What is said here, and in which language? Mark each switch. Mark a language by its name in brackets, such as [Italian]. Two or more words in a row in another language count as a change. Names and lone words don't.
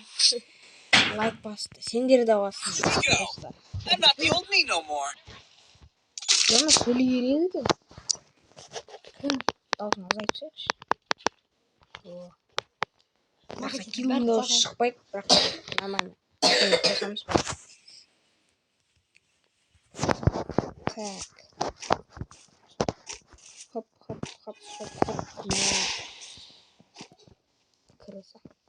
[Kazakh] Лайк басты. Сендер де басыңдар. [English] I'm not the old me no more. [Kazakh] Яны сөйлей береді екен. Даусын азайып тастайықшы. Жақсы килл дауысы шықпайды, бірақ нормально. Қосамыз ба? Так. [Russian] Хоп. Крыса.